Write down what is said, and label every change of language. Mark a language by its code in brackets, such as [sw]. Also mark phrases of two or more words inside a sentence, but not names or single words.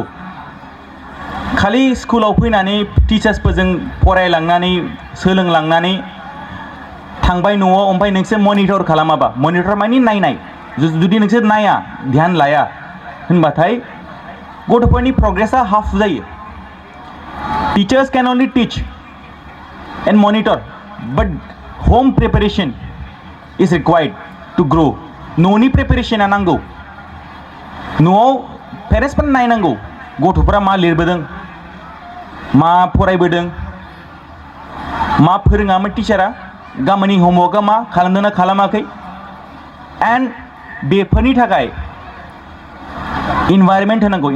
[brx] खालि स्कुलाव फैनानै टिचार्सफोरजों फरायलांनानै सोलोंलांनानै थांबाय न'आव, ओमफ्राय नोंसोर मनिटर खालामाबा, मनिटर माने नायनाय, जुदि नोंसोर नाया, ध्यान लाया होनबाथाय गथ'फोरनि प्रग्रेसा हाफ जायो. [en] Teachers can only teach and monitor, but home preparation is required to grow. [brx] न'नि प्रिपरेशना नांगौ. न'आव पेरेन्ट्सफोरा नायनांगौ गथ'फोरा मा लिरबोदों, मा फरायबोदों, मा फोरोङामोन टिचारा, गामिनि होमवर्कआ मा खालामदोंना खालामाखै. एन्ड बेफोरनि थाखाय इनभाइरमेन्ट होनांगौ.